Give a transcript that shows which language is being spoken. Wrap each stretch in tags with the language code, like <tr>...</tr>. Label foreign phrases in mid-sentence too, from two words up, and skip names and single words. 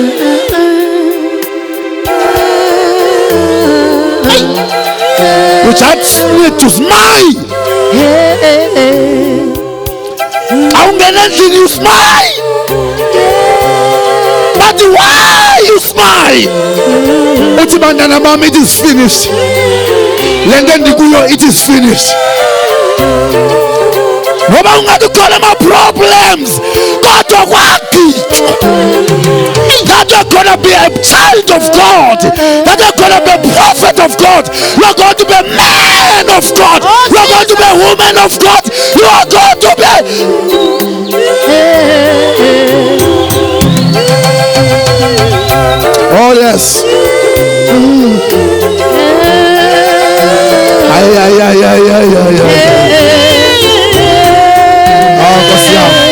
<en>We just need to smile. You smile. But why you smile? It is finished. It is finished.</en> <zu>Ngoba ungathukhola ama problems kodwa kwagijwa.</zu> <en>That you're gonna be a child of God, that you're gonna be a prophet of God, you're going to be a man of God, you're going to be a woman of God, you are going to be. Oh yes. Ay. Oh, Kosia.</en>